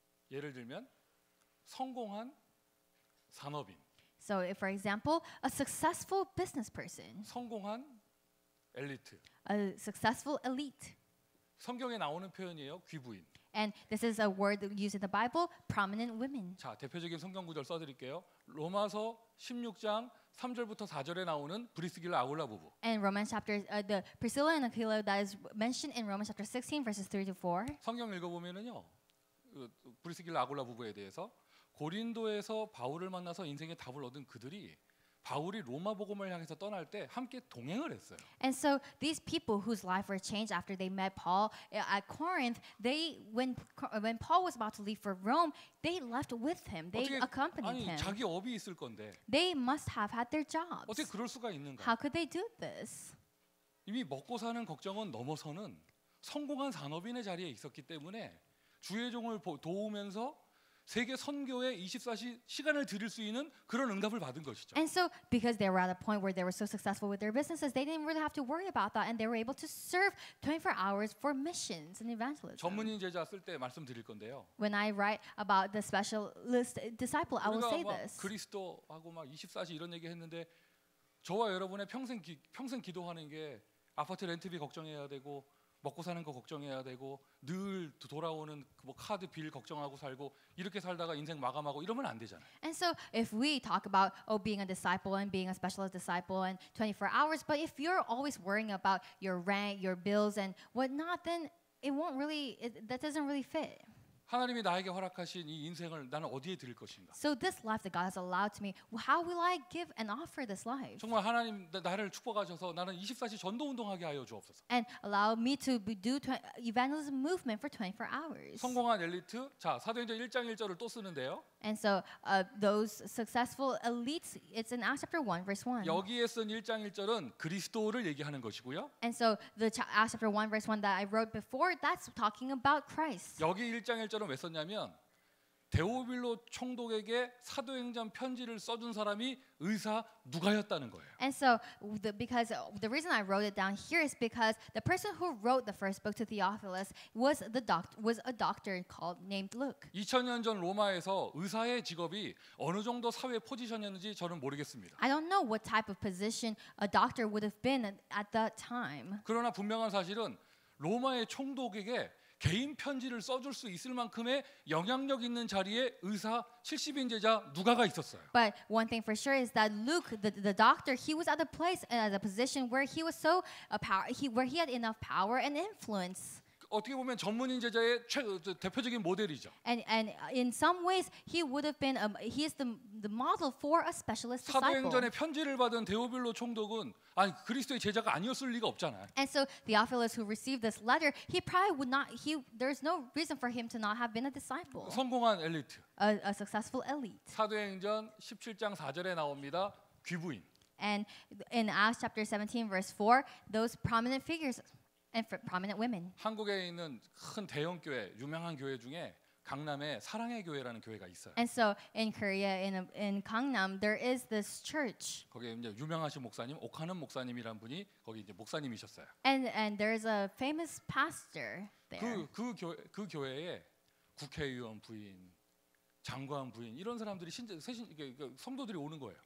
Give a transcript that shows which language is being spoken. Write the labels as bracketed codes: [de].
[ko] 예를 들면 성공한 산업인, [en] So, if, for example, a successful business person, [ko] 성공한 엘리트. [en] a successful elite, [ko] 성경에 나오는 표현이에요. 귀부인. [en] and this is a word used in the Bible, prominent women. [ko] 자, 대표적인 성경 구절 써드릴게요. 로마서 16장 3절부터 4절에 나오는 브리스길라 아굴라 부부. [en] And Romans chapter, the Priscilla and Aquila that is mentioned in Romans chapter 16 verses 3 to 4. [ko] 성경 읽어보면은요, 브리스길라 아굴라 부부에 대해서 고린도에서 바울을 만나서 인생의 답을 얻은 그들이 바울이 로마 복음을 향해서 떠날 때 함께 동행을 했어요. [en] And so these people whose life were changed after they met Paul at Corinth, when Paul was about to leave for Rome, they left with him. They accompanied [ko] 아니 [en] him. [ko] 자기 업이 있을 건데 [en] They must have had their jobs. [ko] 어떻게 그럴 수가 있는가? [en] How could they do this? [ko] 이미 먹고 사는 걱정은 넘어서는 성공한 산업인의 자리에 있었기 때문에 주의 종을 도우면서 세계 선교에 24시 시간을 들일 수 있는 그런 응답을 받은 것이죠. [en] And so, because they were at a point where they were so successful with their businesses, they didn't really have to worry about that, and they were able to serve 24 hours for missions and evangelism. [ko] 전문인 제자 쓸 때 말씀드릴 건데요. [en] When I write about the specialist disciple, I will say [ko] 우리가 막 [en] this. [ko] 그리스도하고 막 24시 이런 얘기 했는데 저와 여러분의 평생 기도하는 게 아파트 렌트비 걱정해야 되고 먹고 사는 거 걱정해야 되고 늘 돌아오는 뭐 카드 빌 걱정하고 살고 이렇게 살다가 인생 마감하고 이러면 안 되잖아요. [en] And so if we talk about being a disciple and being a specialist disciple and 24 hours, but if you're always worrying about your rent, your bills and whatnot, then that doesn't really fit. [ko] 하나님이 나에게 허락하신 이 인생을 나는 어디에 드릴 것인가? [en] So this life that God has allowed to me, how will I give and offer this life? [ko] 정말 하나님 나를 축복하셔서 나는 24시 전도 운동하게 하여 주옵소서. [en] And allow me to do evangelism movement for 24 hours. [ko] 성공한 엘리트, 자 사도행전 1장 1절을 또 쓰는데요. [en] And so those successful elites, it's in Acts chapter 1 verse 1. [ko] 여기에 쓴 1장 1절은 그리스도를 얘기하는 것이고요. [en] And so the Acts chapter 1 verse 1 that I wrote before, that's talking about Christ. [ko] 여기 1장 1절은 왜 썼냐면 데오빌로 총독에게 사도행전 편지를 써준 사람이 의사 누가였다는 거예요. [en] And so because the reason I wrote it down here is because the person who wrote the first book to Theophilus was a doctor named Luke. [ko] 2000년 전 로마에서 의사의 직업이 어느 정도 사회 포지션이었는지 저는 모르겠습니다. [en] I don't know what type of position a doctor would have been at that time. [ko] 그러나 분명한 사실은 로마의 총독에게 개인 편지를 써줄 수 있을 만큼의 영향력 있는 자리에 의사 70인 제자 누가가 있었어요. [en] But one thing for sure is that Luke, the doctor, he was at a place and at a position where he was so where he had enough power and influence. [ko] 어떻게 보면 전문인 제자의 대표적인 모델이죠. [en] And in some ways, he would have been he is the model for a specialist disciple. [ko] 사도행전에 편지를 받은 데오빌로 총독은 아니 그리스도의 제자가 아니었을 리가 없잖아요. [en] And so Theophilus, who received this letter, he probably would not. There's no reason for him to not have been a disciple. [ko] 성공한 엘리트. [en] A successful elite. [ko] 사도행전 17장 4절에 나옵니다. 귀부인. [en] And in Acts chapter 17 verse 4, those prominent figures and prominent women. [ko] 한국에 있는 큰 대형 교회, 유명한 교회 중에 강남에 사랑의 교회라는 교회가 있어요. [en] And so in Korea, in Gangnam, there is this church. [ko] 거기에 이제 유명하신 목사님 오카는 목사님이란 분이 거기 이제 목사님이셨어요. [en] And there is a famous pastor there. [ko] 그 교회에 국회의원 부인, 장관 부인 이런 사람들이 성도들이 오는 거예요.